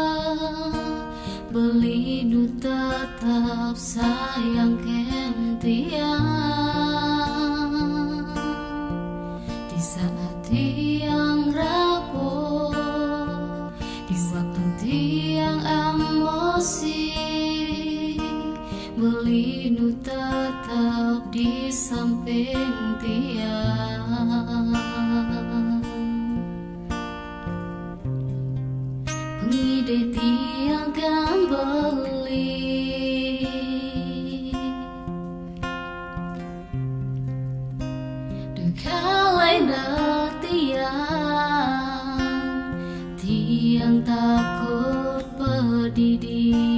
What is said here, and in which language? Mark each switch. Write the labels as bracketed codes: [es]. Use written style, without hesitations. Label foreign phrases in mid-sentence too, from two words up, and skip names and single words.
[ban] Belinu [id] tetap sayang [ban] ken tiang. [id] Di saat tiang rapuh, di waktu tiang emosi, Belinu tetap di samping tiang. [ban] Pengide tiang kembali, dekalai na tiang takut pedidi.